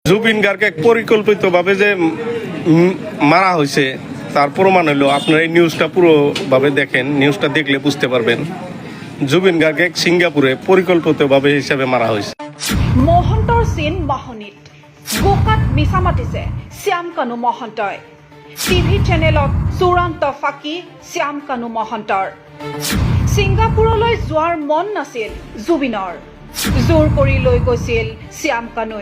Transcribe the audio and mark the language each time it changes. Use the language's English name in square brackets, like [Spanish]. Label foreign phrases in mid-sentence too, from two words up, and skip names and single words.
[Bangla] জুবিন গার্গকে পরিকল্পিতভাবে যে মারা হয়েছে তার প্রমাণ হলো আপনারা এই নিউজটা পুরোভাবে দেখেন। নিউজটা দেখলে বুঝতে পারবেন জুবিন গার্গকে সিঙ্গাপুরে পরিকল্পিতভাবে হিসাবে মারা হয়েছে। [Assamese] মহন্তৰ চিন মাহনিত গোকাত মিছা মাতিছে শ্যাম কানু মহন্তই। টিভি চেনেলত চূড়ান্ত ফাঁকি শ্যাম কানু মহন্তৰ। ছিংগাপুৰলৈ যোৱাৰ মন নাছিল জুবিনৰ, জোৰ কৰি লৈ গৈছিল শ্যাম কানুই।